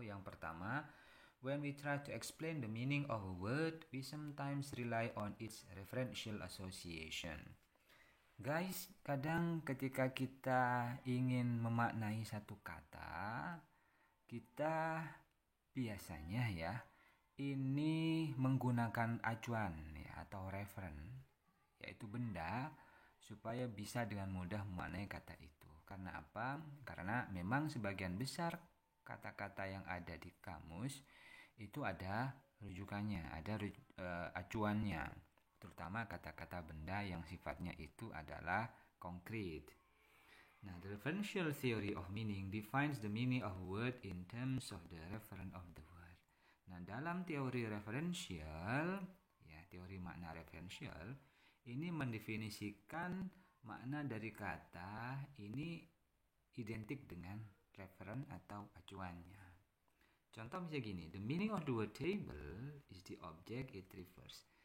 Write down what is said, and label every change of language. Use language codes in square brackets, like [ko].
[en] Yang pertama, when we try to explain the meaning of a word, we sometimes rely on its referential association. [id] Guys, kadang ketika kita ingin memaknai satu kata, kita biasanya ya ini menggunakan acuan ya atau referen, yaitu benda, supaya bisa dengan mudah memaknai kata itu. Karena apa? Karena memang sebagian besar kata-kata yang ada di kamus itu ada rujukannya, ada acuannya. Terutama kata-kata benda yang sifatnya itu adalah konkret. [en] Nah, the referential theory of meaning defines the meaning of a word in terms of the referent of the word. [id] Nah, dalam teori referensial, ya, teori makna referensial, ini mendefinisikan makna dari kata ini identik dengan referen atau acuannya. Contoh misalnya gini, [en] the meaning of the word table is the object it refers.